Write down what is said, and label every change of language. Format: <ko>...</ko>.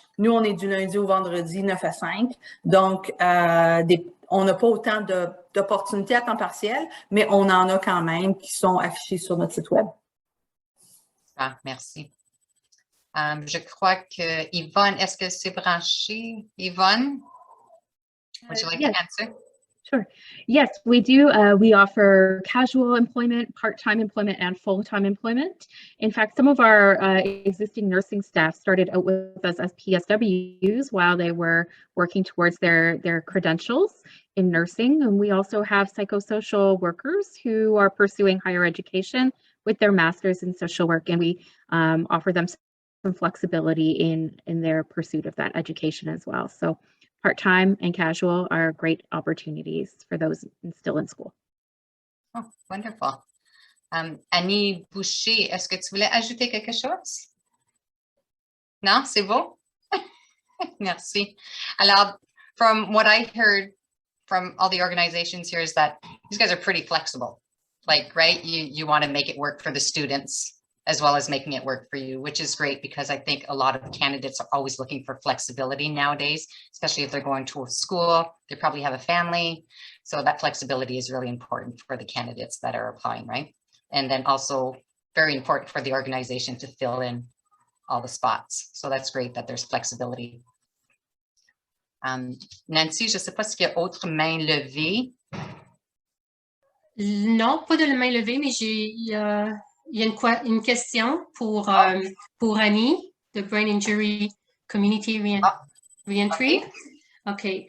<fr>Nous, on est du lundi au vendredi, 9 à 5. Donc, on n'a pas autant d'opportunités à temps partiel, mais on en a quand même qui sont affichées sur notre site Web. Ah, merci. Je crois que Yvonne, est-ce que c'est branché?</fr> <en>Yvonne, would you like to answer? Sure. Yes, we do. We offer casual employment, part-time employment, and full-time employment. In fact, some of our existing nursing staff started out with us as PSWs while they were working towards their credentials in nursing. And we also have psychosocial workers who are pursuing higher education with their master's in social work, and we offer them some flexibility in their pursuit of that education as well. So part-time and casual are great opportunities for those still in school. Oh, wonderful.</en> <fr>Annie Boucher, est-ce que tu voulais ajouter quelque chose? Non, c'est beau? Merci.</fr> <en>Alors, from what I heard from all the organizations here is that these guys are pretty flexible. Like, right, you want to make it work for the students as well as making it work for you, which is great because I think a lot of candidates are always looking for flexibility nowadays, especially if they're going to a school, they probably have a family. So that flexibility is really important for the candidates that are applying, right? And then also very important for the organization to fill in all the spots. So that's great that there's flexibility.</en> <fr>Nancy, je ne sais pas s'il y a autre main levée. Non, pas de main levée, mais il y a une question pour Annie, de Brain Injury Community Reentry. OK.</fr>